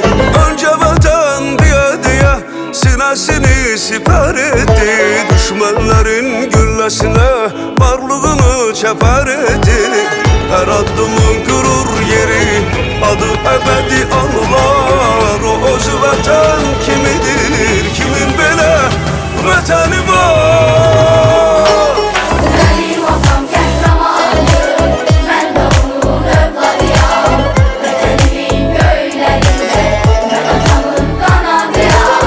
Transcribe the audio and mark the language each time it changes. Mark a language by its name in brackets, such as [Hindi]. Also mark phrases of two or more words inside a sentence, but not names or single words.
[Turkish] Önce vatan diye sinesini siper etti. Düşmanların güllesine varlığını çeper etti. Her adımın gurur yeri, adı ebedi anılar. [Azerbaijani] O öz vatan kimidir, kimin belə vətəni var? Benim atam qəhrəmandır, mən də onun övladıyam. Vətənimin göylərində, mən atamın qanadıyam.